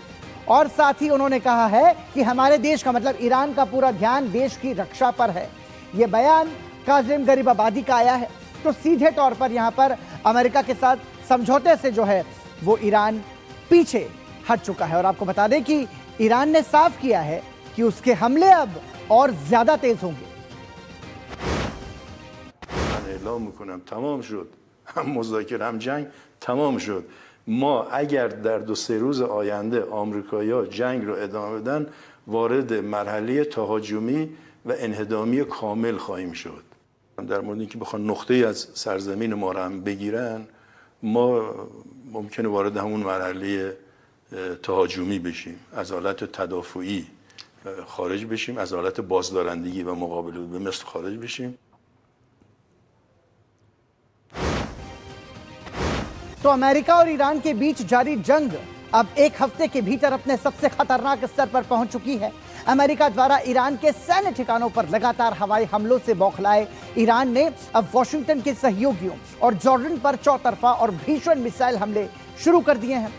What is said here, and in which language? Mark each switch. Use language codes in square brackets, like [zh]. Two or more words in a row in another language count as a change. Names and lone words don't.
[hi] और साथ ही उन्होंने कहा है कि हमारे देश का मतलब ईरान का पूरा ध्यान देश की रक्षा पर है। ये बयान काज़ेम गरीबाबादी का आया है। तो सीधे तौर पर यहाँ पर अमेरिका के साथ समझौते से जो है वो ईरान पीछे हट चुका है। और आपको बता दें कि ईरान ने साफ किया है कि उसके हमले अब और ज्यादा तेज होंगे। [fa] اعلام میکنم تمام شد، هم مذاکره هم جنگ تمام شد. ما اگر در 2-3 روز آینده آمریکایی‌ها جنگ رو ادامه بدن وارد مرحله تهاجمی و انهدامی کامل خواهیم شد. در مورد اینکه بخوان نقطه‌ای از سرزمین ما رو هم بگیرن، ما ممکنه وارد همون مرحله تهاجمی بشیم، از حالت تدافعی خارج بشیم، از حالت بازدارندگی و مقابله به مثل خارج بشیم. [hi] तो अमेरिका और ईरान के बीच जारी जंग अब एक हफ्ते के भीतर अपने सबसे खतरनाक स्तर पर पहुंच चुकी है। अमेरिका द्वारा ईरान के सैन्य ठिकानों पर लगातार हवाई हमलों से बौखलाए ईरान ने अब वॉशिंगटन के सहयोगियों और जॉर्डन पर चौतरफा और भीषण मिसाइल हमले शुरू कर दिए हैं।